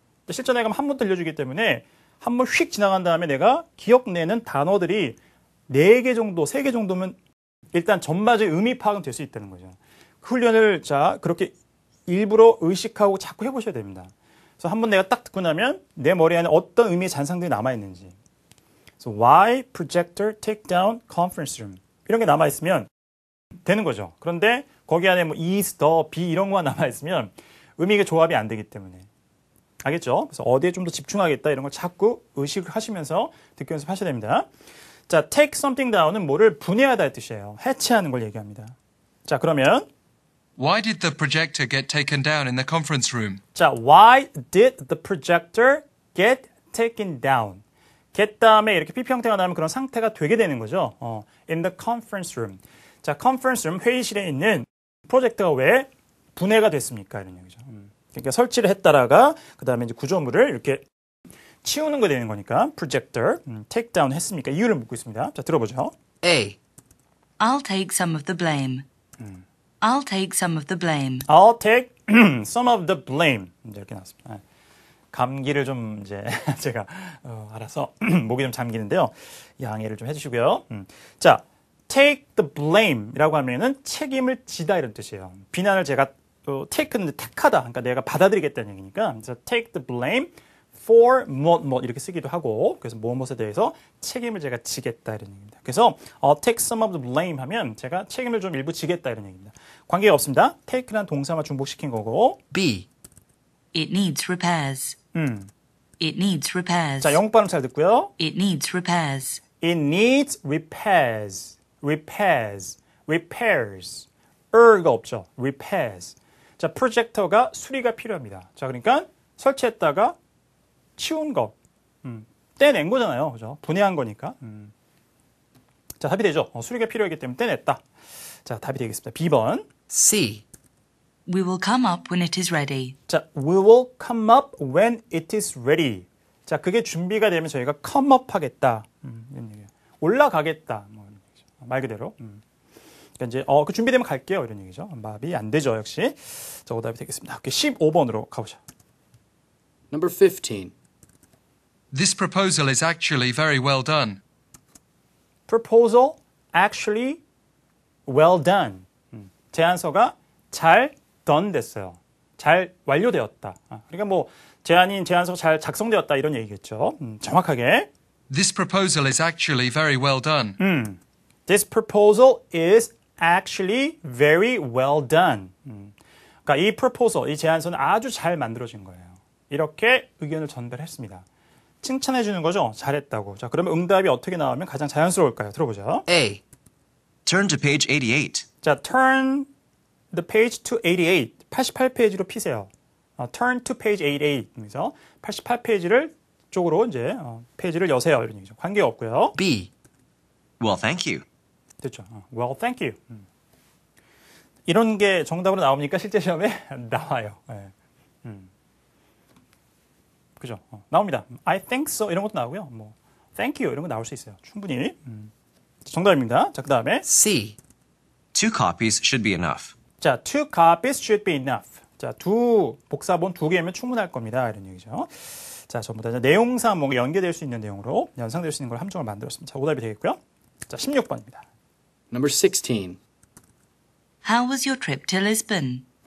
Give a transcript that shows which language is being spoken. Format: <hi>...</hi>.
<ko>실전에 가면 한 번 들려주기 때문에 한 번 휙 지나간 다음에 내가 기억내는 단어들이 4개 정도, 3개 정도면 일단 전반적인 의미 파악은 될 수 있다는 거죠. 훈련을 그렇게 일부러 의식하고 자꾸 해보셔야 됩니다. 그래서 한 번 내가 딱 듣고 나면 내 머리 안에 어떤 의미의 잔상들이 남아있는지.</ko> <en>So why projector take down conference room?</en> <ko>이런 게 남아 있으면 되는 거죠. 그런데 거기 안에 뭐 is, the, be 이런 거만 남아 있으면 의미가 조합이 안 되기 때문에. 알겠죠? 그래서 어디에 좀 더 집중하겠다 이런 걸 자꾸 의식하시면서 듣기 연습하셔야 됩니다. 자,</ko> <en>take something down</en> <ko>은 뭐를 분해하다의 뜻이에요. 해체하는 걸 얘기합니다. 자, 그러면</ko> <en>Why did the projector get taken down in the conference room?</en> <ko>자,</ko> <en>why did the projector get taken down?</en> <ko>get 다음에 이렇게 PP 형태가 나오면 그런 상태가 되게 되는 거죠.</ko> <en>in the conference room.</en> <ko>자, conference room 회의실에 있는 프로젝터가 왜 분해가 됐습니까? 이런 얘기죠. 그러니까 설치를 했다라가 그 다음에 이제 구조물을 이렇게 치우는 거 되는 거니까</ko> <en>projector take down</en> <ko>했습니까? 이유를 묻고 있습니다. 자, 들어보죠.</ko> <en>A. I'll take some of the blame. I'll take some of the blame. I'll take some of the blame.</en> <ko>이제 이렇게 나왔습니다. 감기를 좀 이제 제가 알아서 목이 좀 잠기는데요. 양해를 좀 해주시고요. 자,</ko> <en>take the blame</en> <ko>이라고 하면은 책임을 지다 이런 뜻이에요. 비난을 제가 take는 택하다, 그러니까 내가 받아들이겠다는 얘기니까. 그래서</ko> <en>take the blame for</en> <ko>뭐 이렇게 쓰기도 하고, 그래서 무엇에 대해서 책임을 제가 지겠다 이런 얘기입니다. 그래서</ko> <en>I'll take some of the blame</en> <ko>하면 제가 책임을 좀 일부 지겠다 이런 얘기입니다. 관계가 없습니다. take란 동사만 중복시킨 거고.</ko> <en>B. It needs repairs. It needs repairs.</en> <ko>자, 영국 발음 잘 듣고요.</ko> <en>It needs repairs. It needs repairs. repairs. repairs.</en> <ko>가 없죠.</ko> <en>repairs.</en> <ko>자, 프로젝터가 수리가 필요합니다. 자, 그러니까 설치했다가 치운 거. 떼낸 거잖아요. 그죠? 분해한 거니까. 자, 답이 되죠. 수리가 필요하기 때문에 떼냈다. 자, 답이 되겠습니다. B번.</ko> <en>C. We will come up when it is ready.</en> <ko>자,</ko> <en>we will come up when it is ready.</en> <ko>자, 그게 준비가 되면 저희가 come up 하겠다. 이런 얘기예요. 올라가겠다. 뭐 이런 얘기죠. 말 그대로. 그러니까 이제 그 준비되면 갈게요. 이런 얘기죠. 말이 안 되죠, 역시. 자, 오답이 되겠습니다. 15번으로 가보죠.</ko> <en>Number 15. This proposal is actually very well done. proposal actually well done.</en> <ko>제안서가 잘 done 됐어요. 잘 완료되었다. 그러니까 뭐 제안서가 잘 작성되었다 이런 얘기겠죠. 정확하게.</ko> <en>This proposal is actually very well done. This proposal is actually very well done.</en> <ko>그러니까 이 proposal, 이 제안서는 아주 잘 만들어진 거예요. 이렇게 의견을 전달했습니다. 칭찬해 주는 거죠. 잘했다고. 자, 그러면 응답이 어떻게 나오면 가장 자연스러울까요? 들어보죠.</ko> <en>A. Turn to page 88.</en> <ko>자,</ko> <en>turn the page to 88.</en> <ko>88페이지로 피세요.</ko> <en>turn to page 88.</en> <ko>그래서 88페이지를 쪽으로 이제 페이지를 여세요. 이런 얘기죠. 관계가 없고요.</ko> <en>B. Well, thank you.</en> <ko>됐죠.</ko> <en>Well, thank you.</en> <ko>이런 게 정답으로 나옵니까? 실제 시험에 나와요. 네. 그죠? 나옵니다.</ko> <en>I think so</en> <ko>이런 것도 나오고요. 뭐</ko> <en>thank you</en> <ko>이런 거 나올 수 있어요. 충분히. 정답입니다. 자, 그다음에</ko> <en>C. 2 copies should be enough.</en> <ko>자,</ko> <en>2 copies should be enough.</en> <ko>자, 복사본 2개면 충분할 겁니다. 이런 얘기죠. 자, 전부 다 내용상 뭔가 연계될 수 있는 내용으로 연상될 수 있는 걸 함정을 만들었습니다. 자, 오답이 되겠고요. 자, 16번입니다.</ko> <en>Number 16. How was your trip to Lisbon?</en>